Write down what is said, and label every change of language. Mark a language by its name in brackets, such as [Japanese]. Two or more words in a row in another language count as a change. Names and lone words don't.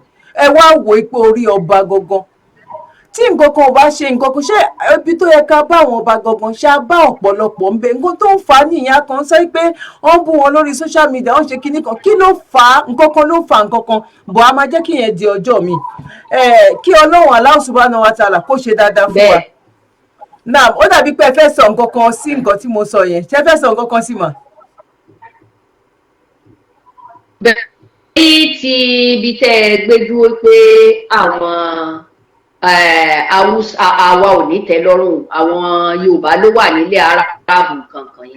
[Yoruba] Ẹ wá wo ipò orí ọba gangan. Tí nǹkan kan ò bá ṣe nǹkan kan, ṣé ibi tó yẹ ká bá àwọn ọba gangan, ṣé a bá ọ̀pọ̀lọpọ̀ ń bẹ? Nǹkan tó ń fà á nìyẹn, kan sọ pé wọ́n bú wọn lórí [English] social media, [Yoruba] wọ́n ṣe kinní kan. Kí ló fà á? Nǹkan kan ló fà á nǹkan kan, bọ̀ a máa jẹ́ kí yẹn di ọjọ́ mi. Kí Ọlọ́run [Arabic] الله سبحانه وتعالى [Yoruba] kó ṣe dáadáa fún wa. Now, ó dàbí pé ẹ fẹ́ sọ nǹkan kan sí nǹkan tí mo sọ yẹn. Ṣé ẹ fẹ́ sọ nǹkan kan sí mà? Bẹ́ẹ̀ tí ibi tẹ́ ẹ gbé dúró pé àwọn àwa ò ní tẹ́ lọ́rùn, àwọn Yorùbá ló wà nílẹ̀ Árábù kankan yẹn.